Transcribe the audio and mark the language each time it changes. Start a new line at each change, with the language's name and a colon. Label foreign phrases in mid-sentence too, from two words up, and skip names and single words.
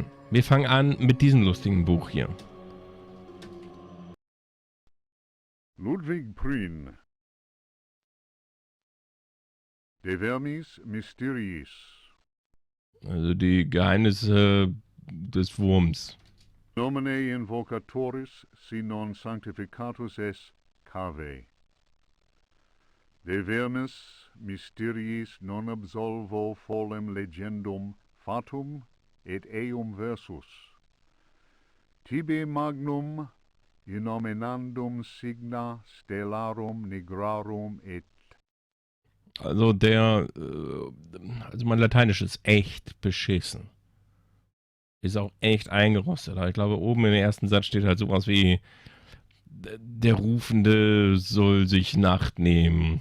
German: Wir fangen an mit diesem lustigen Buch hier. Ludwig Prien. De Vermis Mysteriis. Also die Geheimnisse des Wurms.
Latin: Nomine invocatoris si non sanctificatus es cave. De vermis mysteriis non absolvo folem legendum fatum et eum versus. Tibi magnum innominandum signa stellarum nigrarum et.
German: Also also mein Lateinisch ist echt beschissen. Ist auch echt eingerostet. Ich glaube, oben im ersten Satz steht halt sowas wie: Der Rufende soll sich Nacht nehmen.